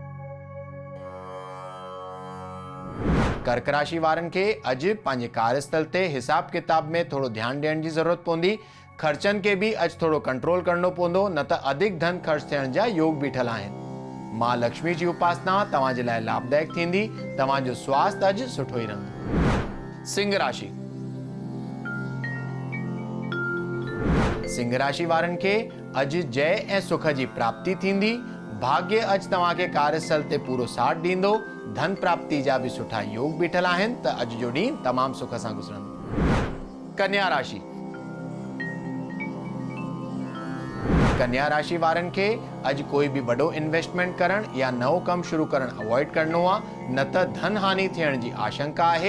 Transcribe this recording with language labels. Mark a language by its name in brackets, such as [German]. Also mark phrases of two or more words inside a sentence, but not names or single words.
[Sindhi] कर्क राशि वारनि खे अॼु पंहिंजे कार्यस्थल ते हिसाब किताब में थोरो ध्यानु ॾियण जी ज़रूरत पवंदी। ख़र्चनि खे बि अॼु थोरो कंट्रोल करणो पवंदो, न त अधिक धन ख़र्च थियण जा योग बीठल आहिनि। मां लक्ष्मी जी उपासना तव्हांजे लाइ लाभदायक थींदी। तव्हांजो स्वास्थ्य अॼु सुठो ई रहंदो। सिंह राशि। सिंह राशि वारनि खे अॼु जय ऐं सुख जी प्राप्ति थींदी। भाग्य अॼु तव्हांखे कार्यस्थल ते पूरो साथ ॾींदो। धन प्राप्ति जा बि सुठा योग बीठल आहिनि त अॼु जो ॾींहुं तमामु सुख सां गुज़रंदो। कन्या राशि। कन्या राशि वारनि खे अॼु कोई बि वॾो इन्वेस्टमेंट करण या नओं कमु शुरू करण अवॉइड करणो आहे, न त धन हानि थियण जी आशंका आहे।